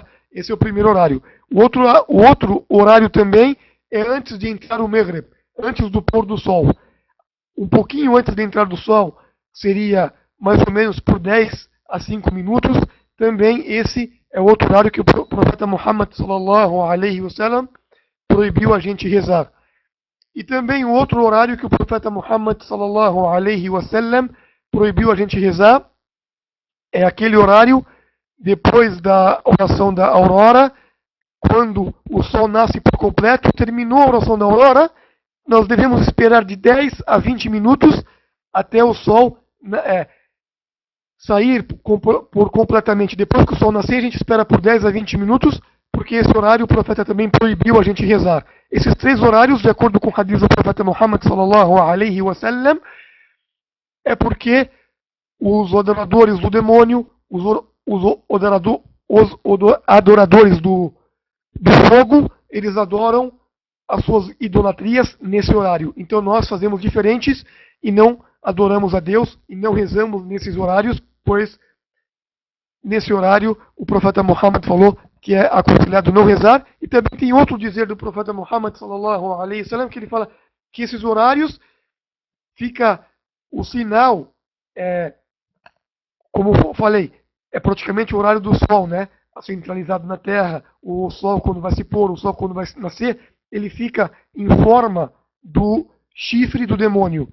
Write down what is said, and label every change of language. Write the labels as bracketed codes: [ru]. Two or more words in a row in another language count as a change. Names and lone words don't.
[pt] Esse é o primeiro horário. O outro horário também é antes de entrar o Maghrib, antes do pôr do sol. Um pouquinho antes de entrar do sol, seria mais ou menos por 10 a 5 minutos. Também esse é outro horário que o profeta Muhammad [ar] صلى الله عليه وسلم [pt] proibiu a gente rezar. E também o outro horário que o profeta Muhammad [ar] صلى الله عليه وسلم [pt] proibiu a gente rezar é aquele horário depois da oração da aurora, quando o sol nasce por completo, terminou a oração da aurora, nós devemos esperar de 10 a 20 minutos até o sol sair por completamente. Depois que o sol nascer, a gente espera por 10 a 20 minutos, porque esse horário o profeta também proibiu a gente rezar. Esses 3 horários, de acordo com o hadith do profeta Muhammad [ar] صلى الله عليه وسلم, [pt] é porque os adoradores do demônio, os adoradores do fogo, eles adoram as suas idolatrias nesse horário. Então nós fazemos diferentes e não adoramos a Deus e não rezamos nesses horários, pois nesse horário o profeta Muhammad falou que é aconselhado não rezar. E também tem outro dizer do profeta Muhammad [ar] صلى الله عليه وسلم, [pt] que ele fala que esses horários fica o sinal, como eu falei, é praticamente o horário do sol, né? Centralizado na terra, o sol quando vai se pôr, o sol quando vai nascer, ele fica em forma do chifre do demônio.